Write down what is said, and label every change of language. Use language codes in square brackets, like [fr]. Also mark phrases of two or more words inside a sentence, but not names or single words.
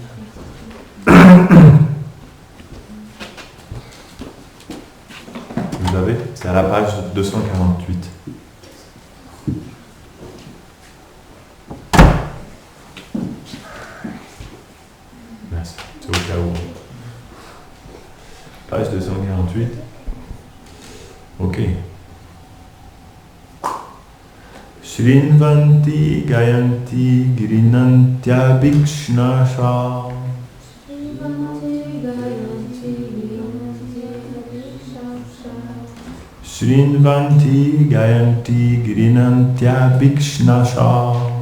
[fr] Vous l'avez? C'est à la page 248. Merci, c'est au cas où. Page 248. Ok. [sa] Shrinvanti Gayanti Girinantya Bhikshnasha. Shrinvanti Gayanti Girinantya Bhikshnasha.